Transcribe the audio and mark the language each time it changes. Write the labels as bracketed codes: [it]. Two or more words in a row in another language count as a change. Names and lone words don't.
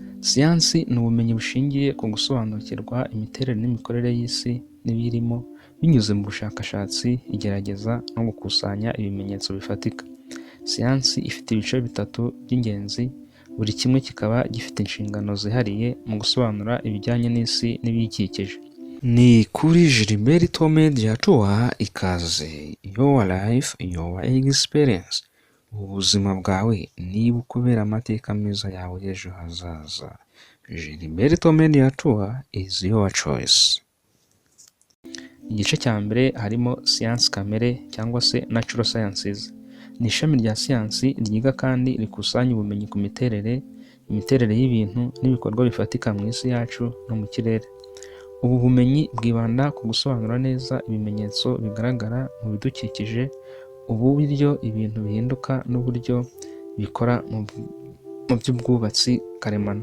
[rw] Siyansi ni ubumenyi bushingiye ku gusobanukirwa imiterere n'imikorere y'isi n'ibiyirimo binyuze mu bushakashatsi, igerageza no gukusanya ibimenyetso bifatika. Siyansi ifite ibice bitatu by'ingenzi, buri kimwe kikaba gifite inshingano zihariye mu gusobanura ibijyanye n'isi n'ibiyikikije. Ni kuri Gilbert Media tuha ikaze [en] your life, your experience. [rw] Ubuzima bwawe niba ukubera amateka meza yawe y'ejo hazaza. [en] Gilbert Media Tour is your choice. [rw] Igice cya mbere harimo siyansi kamere cyangwa se [en] natural sciences. [rw] Ni ishami rya siyansi ryiga kandi rikusanya ubumenyi ku imiterere y'ibintu n'ibikorwa bifatika mu isi yacu no mu kirere. Ubu bumenyi bwibanda ku gusobanura neza ibimenyetso bigaragara mu bidukikije, uburyo ibintu bihinduka n'uburyo bikora mu by'ubwubatsi karemano.